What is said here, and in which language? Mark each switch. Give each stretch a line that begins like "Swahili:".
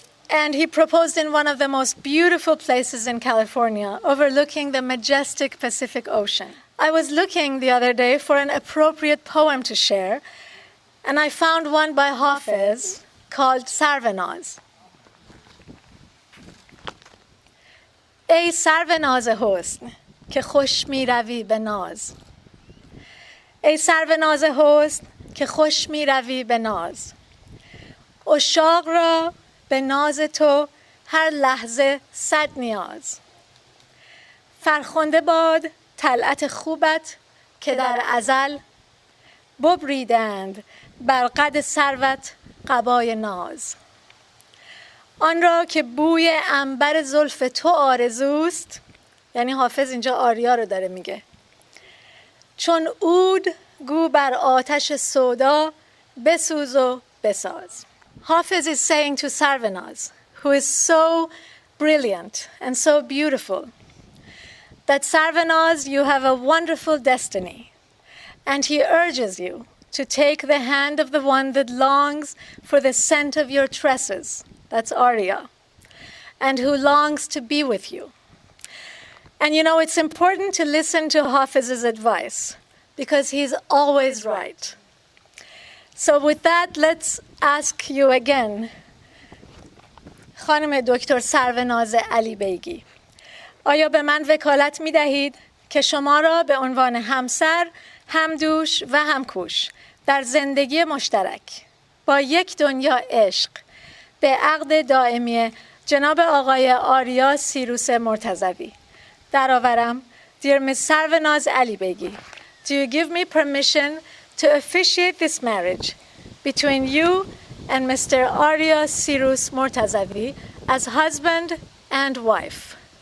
English: And he proposed in one of the most beautiful places in California, overlooking the majestic Pacific Ocean. I was looking the other day for an appropriate poem to share, and I found one by Hafiz called Sarvanaz.
Persian: ای سروناز حسن که خوش می روی به ناز، ای سروناز حسن که خوش می روی به ناز، عشاق را به ناز تو هر لحظه صد نیاز، فرخنده باد طلعت خوبت که در ازل ببریدند بر قد سروت قبای ناز، آن را که بوی عنبر زلف تو آرزوست، یعنی حافظ اینجا آریا رو داره میگه، چون عود گو بر آتش سودا بسوز و بساز.
English: Hafiz is saying to Sarvanaz, who is so brilliant and so beautiful, that Sarvanaz, you have a wonderful destiny, and he urges you to take the hand of the one that longs for the scent of your tresses, that's Arya, and who longs to be with you. And you know, it's important to listen to Hafiz's advice, because he's always right. So with that, let's ask you again,
Persian: خانم دکتر سروناز علی بیگی، آیا به من وکالت می دهید که شما را به عنوان همسر، همدوش و همکوش در زندگی مشترک با یک دنیا عشق به عقد دائمی جناب آقای آریا سیروس مرتضوی درآورم؟
English: Dear Ms. Sarvanaz Ali Begi, do you give me permission to officiate this marriage between you and Mr. Arya Sirus Mortazavi as husband and wife.